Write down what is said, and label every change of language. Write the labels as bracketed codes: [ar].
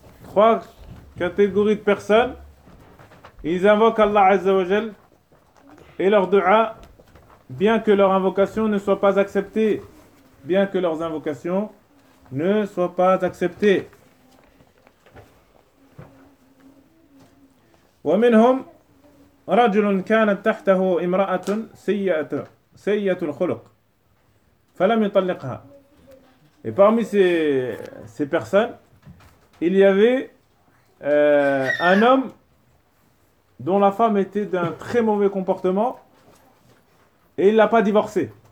[fr] Trois catégories de personnes, ils invoquent Allah Azza wa Jal et leur dua, bien que leur invocation ne soit pas acceptée, bien que leurs invocations ne soient pas acceptées. [ar] ومنهم رجل كانت تحته امرأة سيئة الخلق فلم يطلقها. [fr] Et parmi ces personnes, il y avait un homme dont la femme était d'un très mauvais comportement et il l'a pas divorcé.